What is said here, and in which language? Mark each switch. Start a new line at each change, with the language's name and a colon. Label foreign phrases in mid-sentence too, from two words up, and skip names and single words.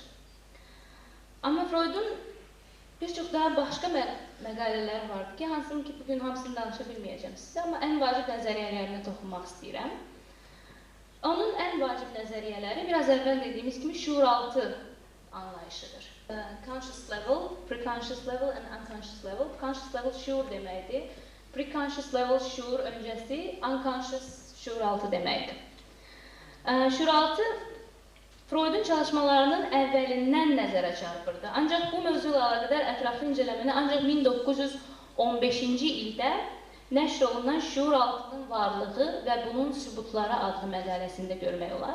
Azerbaijani: Amma Freudun bir çox daha başqa məqalələr vardı ki, hansını ki, bugün hamısını danışa bilməyəcəm sizə, amma ən vacib nəzəriyyələrinə toxunmaq istəyirəm. Onun ən vacib nəzəriyyələri biraz əvvəl dediyimiz kimi şuuraltı anlayışıdır.
English: Conscious level, preconscious level and unconscious level. Conscious level
Azerbaijani: şuur deməkdir.
English: Preconscious level
Azerbaijani: şuur öncəsi, unconscious şuuraltı deməkdir. Şuuraltı Freudun çalışmalarının əvvəlindən nəzərə çarpırdı. Ancaq bu mövzuyla əlaqədar ətraflı incələməni ancaq 1915-ci ildə nəşr olunan şuuraltının varlığı və bunun sübutları adlı məqaləsində görmək olar.